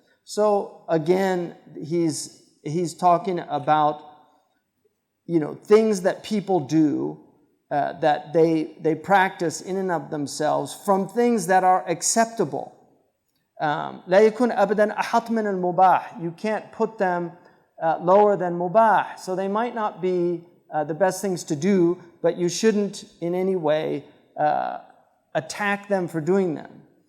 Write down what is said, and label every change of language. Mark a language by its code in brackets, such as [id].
[en] So again, he's talking about, things that people do, that they practice in and of themselves from things that are acceptable. [ar] لا يكون أبدا أحط من المباح. [en] You can't put them lower than mubah. So they might not be the best things to do, but you shouldn't in any way attack them for doing them.